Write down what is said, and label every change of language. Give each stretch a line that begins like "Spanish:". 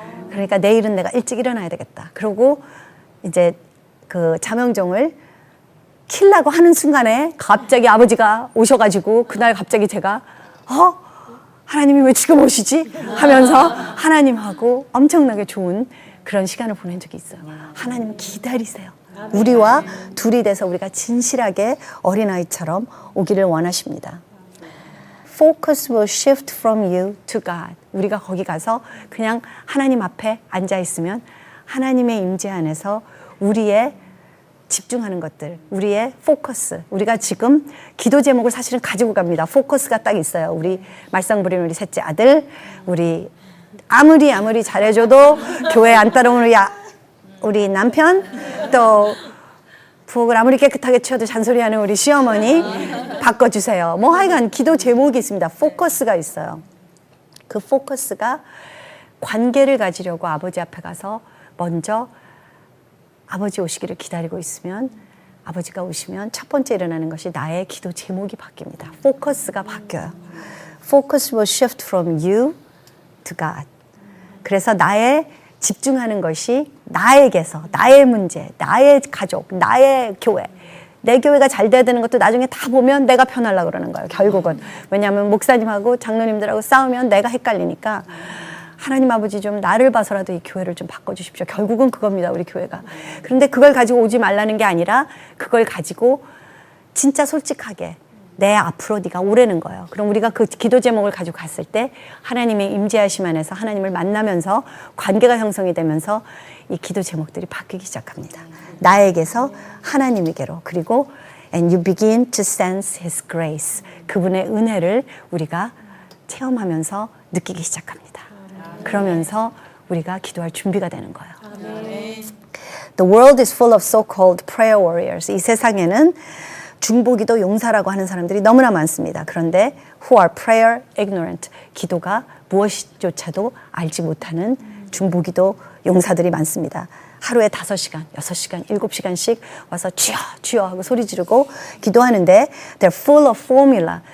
Korean: 그러니까 내일은 내가 일찍 일어나야 되겠다. 그러고 이제 그 자명종을 킬라고 하는 순간에 갑자기 아버지가 오셔가지고 그날 갑자기 제가 하나님이 왜 지금 오시지? 하면서 하나님하고 엄청나게 좋은 그런 시간을 보낸 적이 있어요. 하나님은 기다리세요. 우리와 둘이 돼서 우리가 진실하게 어린아이처럼 오기를 원하십니다.
English: Focus will shift from you to God.
Korean: 우리가 거기 가서 그냥 하나님 앞에 앉아 있으면 하나님의 임재 안에서 우리의 집중하는 것들, 우리의 포커스. 우리가 지금 기도 제목을 사실은 가지고 갑니다. 포커스가 딱 있어요. 우리 말썽 부리는 우리 셋째 아들, 우리 아무리 잘해줘도 교회 안 따라오는 우리 남편, 또 부엌을 아무리 깨끗하게 치워도 잔소리하는 우리 시어머니 바꿔주세요. 뭐 하여간 기도 제목이 있습니다. 포커스가 있어요. 그 포커스가 관계를 가지려고 아버지 앞에 가서 먼저 아버지 오시기를 기다리고 있으면 아버지가 오시면 첫 번째 일어나는 것이 나의 기도 제목이 바뀝니다. 포커스가 바뀌어요.
English: Focus will shift from you to God.
Korean: 그래서 나의 집중하는 것이 나에게서, 나의 문제, 나의 가족, 나의 교회. 내 교회가 잘 돼야 되는 것도 나중에 다 보면 내가 편하려고 그러는 거예요. 결국은. 왜냐하면 목사님하고 장로님들하고 싸우면 내가 헷갈리니까 하나님 아버지 좀 나를 봐서라도 이 교회를 좀 바꿔주십시오. 결국은 그겁니다. 우리 교회가. 그런데 그걸 가지고 오지 말라는 게 아니라 그걸 가지고 진짜 솔직하게 내 앞으로 네가 오라는 거예요. 그럼 우리가 그 기도 제목을 가지고 갔을 때 하나님의 임재하심 안에서 하나님을 만나면서 관계가 형성이 되면서 이 기도 제목들이 바뀌기 시작합니다. 나에게서 하나님에게로. 그리고
English: and you begin to sense His grace.
Korean: 그분의 은혜를 우리가 체험하면서 느끼기 시작합니다. 그러면서 우리가 기도할 준비가 되는 거예요.
English: The world is full of so-called prayer warriors.
Korean: 이 세상에는 중보기도 용사라고 하는 사람들이 너무나 많습니다. 그런데
English: who are prayer ignorant.
Korean: 기도가 무엇조차도 알지 못하는 중보기도 용사들이 많습니다. 하루에 5시간, 6시간, 7시간씩 와서 주여 주여 하고 소리 지르고 기도하는데
English: they're full of formula.